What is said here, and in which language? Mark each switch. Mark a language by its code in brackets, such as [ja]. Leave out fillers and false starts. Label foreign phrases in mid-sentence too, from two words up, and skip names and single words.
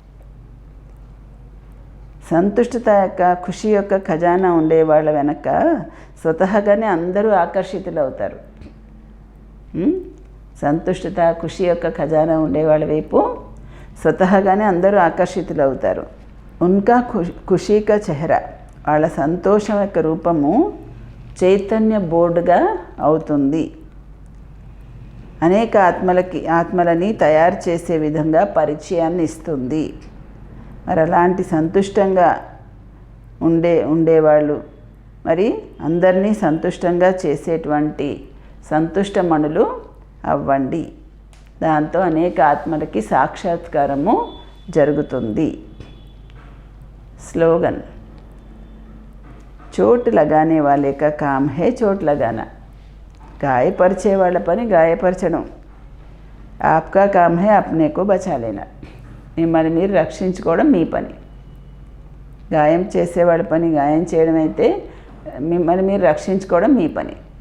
[te] సంతుష్టత యొక్క ఖుషి యొక్క ఖజానా ఉండే వాళ్ళ వెనక స్వతహాగానే అందరూ ఆకర్షితులవుతారు. సంతుష్టత ఖుషి యొక్క ఖజానా ఉండేవాళ్ళ వైపు స్వతహాగానే అందరూ ఆకర్షితులవుతారు. [hi] उनका खुशी का चेहरा, [te] వాళ్ళ సంతోషం యొక్క రూపము చైతన్య బోర్డుగా అవుతుంది. అనేక ఆత్మలని తయారు చేసే విధంగా పరిచయాన్ని ఇస్తుంది. మరి అలాంటి సంతుష్టంగా ఉండేవాళ్ళు, మరి అందరినీ సంతుష్టంగా చేసేటువంటి సంతుష్టమణులు అవ్వండి. దాంతో అనేక ఆత్మలకి సాక్షాత్కారము జరుగుతుంది. [hi] స్లోగన్: చోట్ लगाने वाले का काम है चोट लगाना. [te] గాయపరిచే వాళ్ళ పని గాయపరచడం. [hi] आपका काम है अपने को बचा लेना. [te] మిమ్మల్ని మీరు రక్షించుకోవడం మీ పని. గాయం చేసేవాళ్ళ పని గాయం చేయడం అయితే మిమ్మల్ని మీరు రక్షించుకోవడం మీ పని.